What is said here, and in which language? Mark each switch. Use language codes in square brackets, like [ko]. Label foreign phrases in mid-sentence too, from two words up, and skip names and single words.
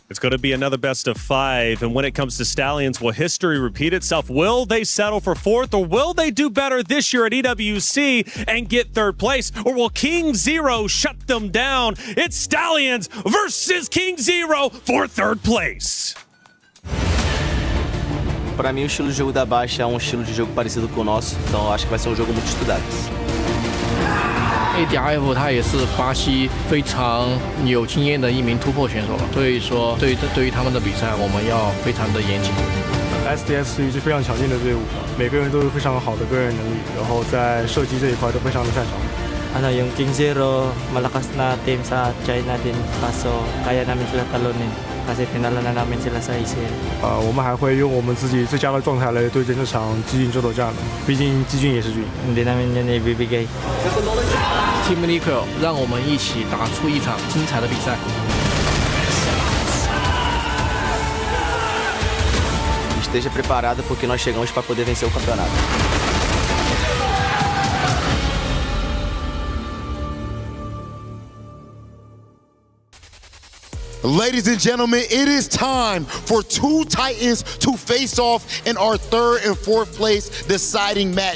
[en] It's going to be another best of 5, and when it comes to Stallions, will history repeat itself? Will they settle for fourth, or will they do better this year at EWC and get third place, or will King Zero shut them down? It's Stallions versus King Zero for third place. [pt] Para mim, o estilo de jogo da Baixa é estilo de jogo parecido com o nosso, então acho que vai ser jogo muito estudado. [zh] ADRF 他也是巴西非常有经验的一名突破选手，所以说对于他们的比赛，我们要非常的严谨。 SDS 是一支非常强劲的队伍，每个人都有非常好的个人能力，然后在射击这一块都非常的擅长。 [tl] Yung King Zero, malakas na team sa China din, kaso kaya namin sila talunin kasi tinalo na namin sila sa ACL. [zh] 我们还会用我们自己最佳的状态来对阵这场基俊争夺战的，毕竟基俊也是军。 [tl] Hindi namin yan ibibigay. [zh] Team Liquid 让我们一起打出一场精彩的比赛。 [pt] Esteja preparado porque nós chegamos para poder vencer o campeonato. [en] Ladies and gentlemen, it is time for two Titans to face off in our third and fourth place deciding match.